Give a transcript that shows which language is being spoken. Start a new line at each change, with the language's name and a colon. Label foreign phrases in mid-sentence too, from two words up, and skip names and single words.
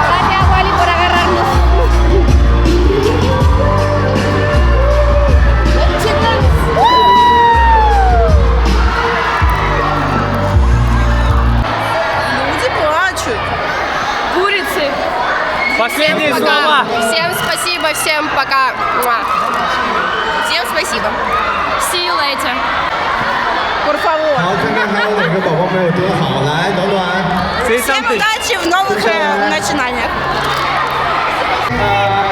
Spanish: Gracias, Wally, por agarrarnos.
Russian: Люди плачут. Курицы. Последние Всем пока. слова. Всем спасибо, всем пока. Муа. Всем спасибо.
English: See you later.
Spanish: Por favor.
Chinese: 好，看看还有哪个宝宝没有得好，来，暖暖。
English: Say
Russian: Всем
English: something.
Russian: удачи в новых начинаниях.